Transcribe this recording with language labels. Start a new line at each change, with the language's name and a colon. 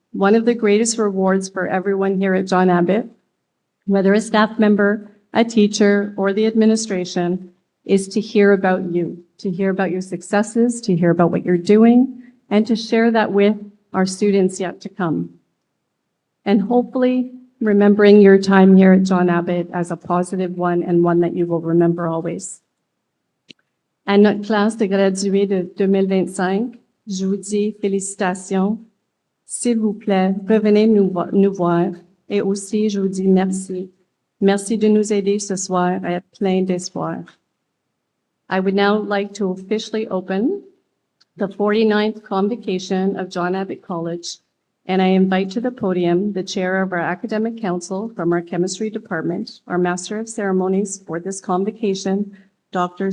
English: One of the greatest rewards for everyone here at John Abbott, whether a staff member, a teacher, or the administration, is to hear about you, to hear about your successes, to hear about what you're doing, and to share that with our students yet to come. And hopefully, remembering your time here at John Abbott as a positive one and one that you will remember always.
French: À notre classe de gradués de 2025, je vous dis félicitations. S'il vous plaît, revenez nous voir. Et aussi, je vous dis merci. Merci de nous aider ce soir à être plein d'espoir.
English: I would now like to officially open the 49th convocation of John Abbott College, and I invite to the podium the chair of our academic council from our chemistry department, our master of ceremonies for this convocation, Dr.